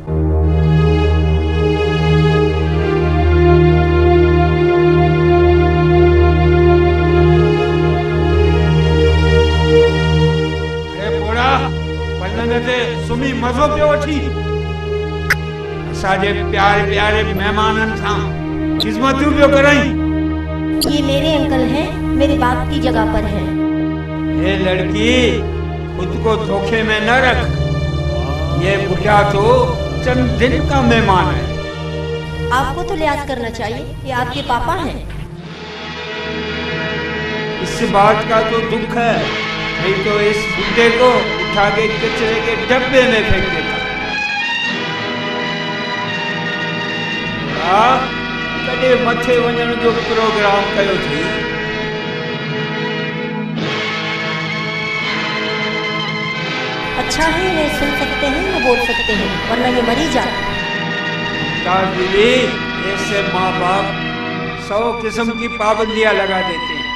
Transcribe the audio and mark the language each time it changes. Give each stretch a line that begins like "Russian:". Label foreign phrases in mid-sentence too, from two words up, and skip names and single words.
Sindhi: पलंग ते सुम्ही मज़ो पियो वठी। असांजे प्यारे प्यारे मेहमाननि सां खिदमतूं पियो कराई।
Urdu: یہ میرے انکل ہیں، میرے باپ کی جگہ پر ہیں. یہ لڑکی، خود کو دھوکے میں نہ رکھ. یہ بڈھا تو چند دن کا مہمان ہے. آپ کو تو لحاظ کرنا چاہیے، یہ آپ کے پاپا ہیں. اس بات کا تو دکھ ہے، نہیں تو اس بڈھے کو اٹھا کے کچرے کے ڈبے میں پھینک دیتا.
Sindhi: कॾे मथे वञण जो प्रोग्राम कयो थी?
Urdu: اچھا ہے، انہیں سن سکتے ہیں، نہ بول سکتے ہیں، ورنہ یہ مری جاتے. دیدی، ایسے ماں باپ 100 قسم کی پابندیاں لگا دیتے ہیں.